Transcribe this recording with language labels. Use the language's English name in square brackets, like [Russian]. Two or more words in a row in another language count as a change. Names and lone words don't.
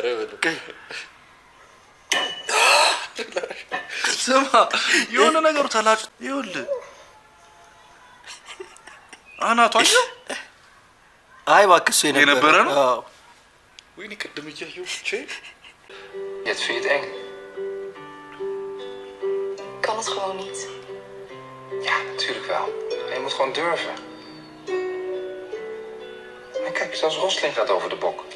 [Amharic] ስማ የሆነ ነገሩ ተላጭ ይኸውልህ አናቷን። አይ እባክህ እሱ የነበረ ነው። ወይኔ ቅድም እያየሁ ብቻ [Dutch] Jetzt vind je het eng? Kan het gewoon niet. Ja, natuurlijk wel. Maar je moet gewoon durven. En kijk, zelfs Rosling gaat over de bok.